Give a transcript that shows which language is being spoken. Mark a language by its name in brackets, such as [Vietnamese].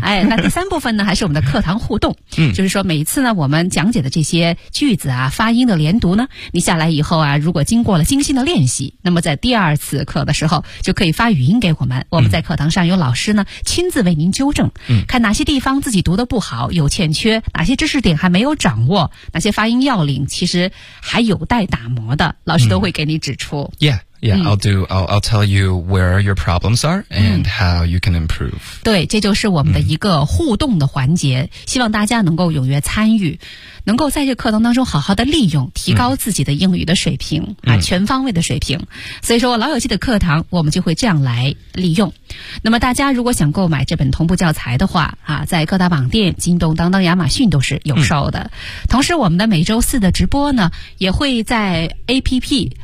[Chinese] 哎，那第三部分呢，还是我们的课堂互动，就是说每一次呢，我们讲解的这些句子啊，发音的连读呢，你下来以后啊，如果经过了精心的练习，那么在第二次课的时候就可以发语音给我们，我们在课堂上有老师呢亲自为您纠正，看哪些地方自己读的不好，有欠缺，哪些知识点还没有掌握，哪些发音要领其实还有待打磨的，老师都会给你指出。 [English] I'll tell you where your problems are and how you can improve. [Chinese] 对，这就是我们的一个互动的环节，希望大家能够踊跃参与，能够在这课堂当中好好的利用，提高自己的英语的水平全方位的水平。所以说老友记的课堂我们就会这样来利用。那么大家如果想购买这本同步教材的话在各大网店京东当当亚马逊都是有售的。同时我们的每周四的直播呢也会在 APP